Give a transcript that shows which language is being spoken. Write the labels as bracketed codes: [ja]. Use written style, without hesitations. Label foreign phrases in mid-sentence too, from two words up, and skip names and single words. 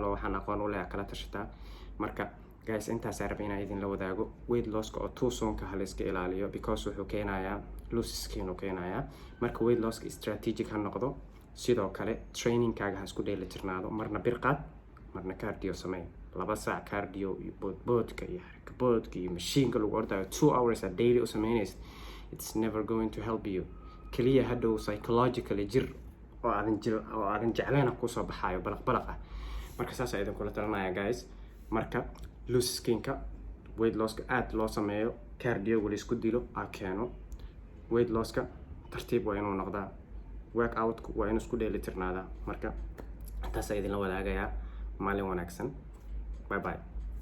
[so] oo waxaan aqoon u leeyahay kala tashataa marka guys intaas aan rabay inaan idin la wadaago [en] weight loss-ka [so] oo [en] too soon-ka [so] la iska ilaaliyo because wuxuu keenayaa [en] loose skin [so] oo keenayaa marka [en] weight loss-ka [so] strategic ha noqdo sidoo kale training-kaaga ha isku dheeli tirnaado marna bir qaad marna cardio samey 2 saac cardio iyo boodka iyo boodka iyo machine-ka lagu ordayo [en] 2 hours a daily [so] u sameynaysid [en] it's never going to help you [so] kaliya hadhow psychologically jir oo aadan jeclayna kusoo baxayo balaq marka saas aydan kula talinaya guys marka [en] loose skin-ka weight loss-ka [so] aad loo sameeyo cardio wali isku dilo keeno [en] weight loss-ka [so] tartiib waa inuu noqdaa workout waa inuu isku dheeli tirnaadaa marka taas idin la wadaagayaa maalin wanaagsan bye bye